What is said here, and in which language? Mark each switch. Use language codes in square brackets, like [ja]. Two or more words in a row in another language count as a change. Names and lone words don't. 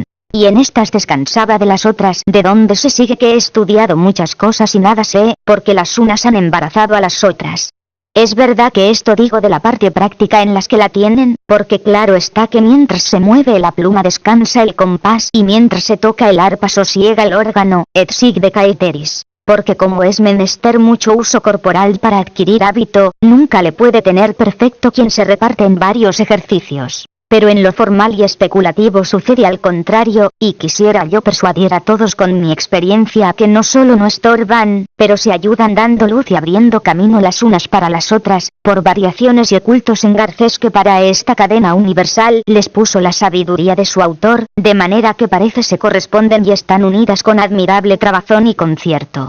[es] Y en estas descansaba de las otras, de donde se sigue que he estudiado muchas cosas y nada sé, porque las unas han embarazado a las otras. Es verdad que esto digo de la parte práctica en las que la tienen, porque claro está que mientras se mueve la pluma descansa el compás y mientras se toca el arpa sosiega el órgano, [la] et sic de caeteris. [es] Porque como es menester mucho uso corporal para adquirir hábito, nunca le puede tener perfecto quien se reparte en varios ejercicios. Pero en lo formal y especulativo sucede al contrario, y quisiera yo persuadir a todos con mi experiencia a que no solo no estorban, pero se ayudan dando luz y abriendo camino las unas para las otras, por variaciones y ocultos engarces que para esta cadena universal les puso la sabiduría de su autor, de manera que parece se corresponden y están unidas con admirable trabazón y concierto.